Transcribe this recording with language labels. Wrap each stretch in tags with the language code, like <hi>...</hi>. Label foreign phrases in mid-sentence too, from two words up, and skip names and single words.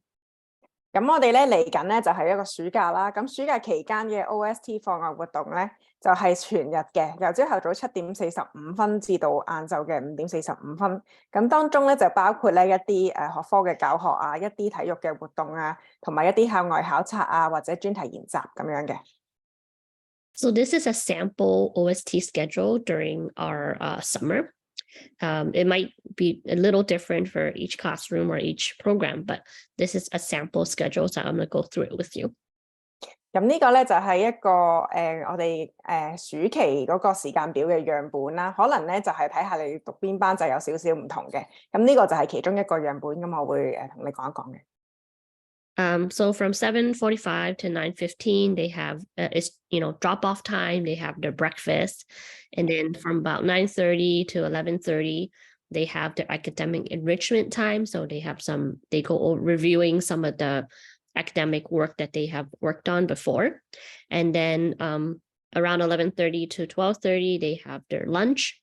<yue>咁我哋咧嚟緊咧就係一個暑假啦，咁暑假期間嘅 OST 課外活動咧就係全日嘅，由朝頭早7:45至到晏晝嘅5:45。咁當中咧就包括咧一啲學科嘅教學啊，一啲體育嘅活動啊，同埋一啲校外考察啊，或者專題研習咁樣嘅。</yue> <en>So this is a sample OST schedule during our summer. It might be a little different for each classroom or each program, but this is a sample schedule, so I'm going to go through it with you.</en> <yue>咁呢個咧就係一個我哋暑期嗰個時間表嘅樣本啦，可能咧就係睇下你讀邊班就有少少唔同嘅。咁呢個就係其中一個樣本，咁我會同你講一講嘅。</yue> <en>So from 7:45 to 9:15, they have it's drop off time. They have their breakfast, and then from about 9:30 to 11:30, they have their academic enrichment time. So they go reviewing some of the academic work that they have worked on before, and then around 11:30 to 12:30, they have their lunch.</en>